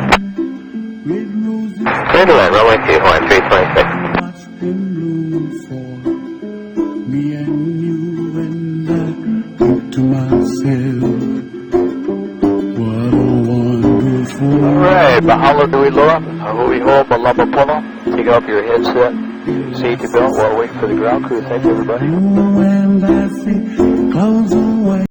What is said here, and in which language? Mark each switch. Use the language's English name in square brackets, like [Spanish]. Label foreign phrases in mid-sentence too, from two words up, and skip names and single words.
[English] Clear to land, runway 2, 1326. Watch them bloom for me and you, and I think to myself, what a wonderful. [Hawaiian] Alright, mahalo nui loa. Hui ho, malama pono. [English] Take off your headset, safety belt while waiting for the ground crew. Thank you, everybody. And I see clouds away.